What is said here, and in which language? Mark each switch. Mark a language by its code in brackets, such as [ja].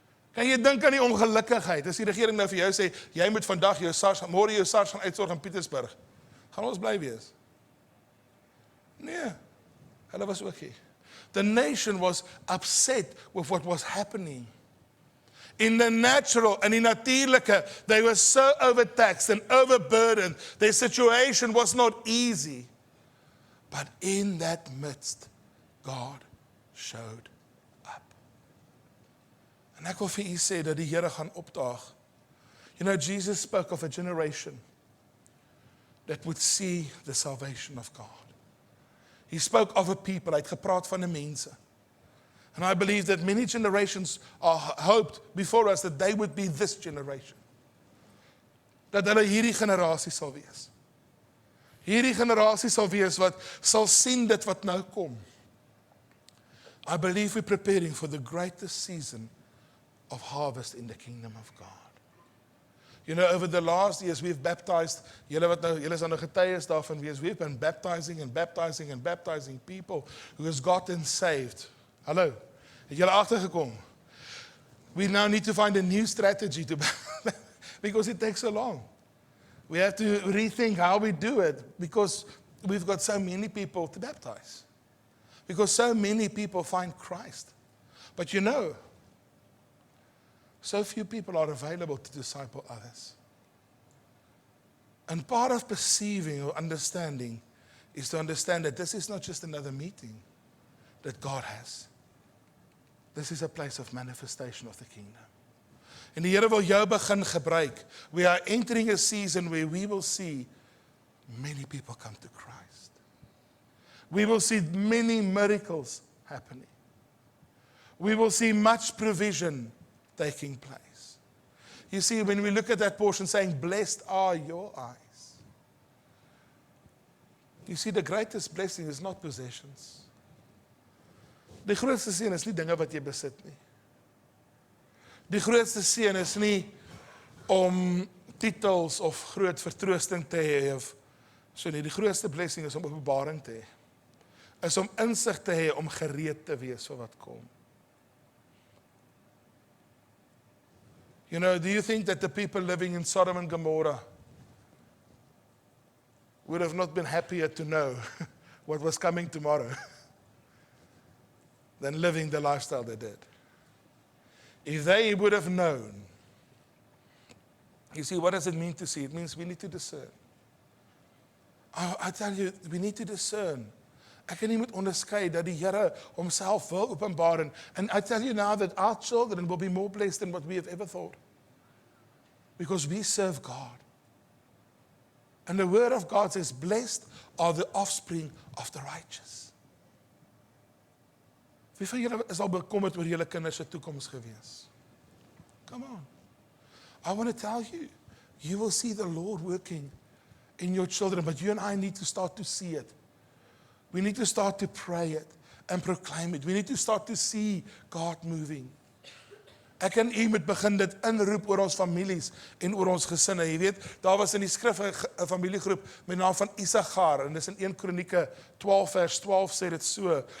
[af] Kan jy dink aan die ongelukkigheid, as die regering nou vir jou sê, jy moet vandag jou SARS, môre jou SARS gaan uitsorg in Pietersburg. Gaan ons bly wees? Nee, hulle was ook hier. [en] The nation was upset with what was happening. In the natural and in natuurlike, they were so overtaxed and overburdened. Their situation was not easy. But in that midst, God showed up. [af] En ek wil vir u sê dat die Here gaan opdaag. [en] You know, Jesus spoke of a generation that would see the salvation of God. He spoke of a people, [af] hy het gepraat van 'n mense. [en] And I believe that many generations are hoped before us that they would be this generation. [af] Dat hulle hierdie generasie sal wees. Hierdie generasie sal wees wat sal sien dit wat nou kom. [en] I believe we're preparing for the greatest season of harvest in the kingdom of God. You know, over the last years we've baptized, [af] julle is nou getuies daarvan wees, [en] we've been baptizing and baptizing and baptizing people who has gotten saved. [af] Hallo, het julle agtergekom? [en] We now need to find a new strategy to because it takes so long. We have to rethink how we do it because we've got so many people to baptize. Because so many people find Christ. But you know, so few people are available to disciple others. And part of perceiving or understanding is to understand that this is not just another meeting that God has. This is a place of manifestation of the kingdom. [af] En die Here wil jou begin gebruik. [en] We are entering a season where we will see many people come to Christ. We will see many miracles happening. We will see much provision taking place. You see, when we look at that portion saying, blessed are your eyes. You see, the greatest blessing is not possessions. [af] Die grootste seën is nie dinge wat jy besit nie. Die grootste seën is nie om titels of groot vertroosting te hê of so nie. Die grootste blessing is om openbaring te hê. Is om insig te hê om gereed te wees vir wat kom. [en] You know, do you think that the people living in Sodom and Gomorrah would have not been happier to know what was coming tomorrow than living the lifestyle they did? If they would have known, you see, what does it mean to see? It means we need to discern. I tell you, we need to discern. [af] Ek en jy moet onderskei dat die Here homself wil openbaar. [en] And I tell you now that our children will be more blessed than what we have ever thought. Because we serve God. And the word of God says, blessed are the offspring of the righteous. [af] Wie van julle is al bekommerd oor julle kinders se toekoms gewees? [en] Come on. I want to tell you, you will see the Lord working in your children, but you and I need to start to see it. We need to start to pray it and proclaim it. We need to start to see God moving. [af] Ek en u moet begin dit inroep oor ons families en oor ons gesinne. Jy weet, daar was in die skrif 'n familiegroep met naam van Issachar en dis in 1 Kronieke 12 vers 12 sê dit so.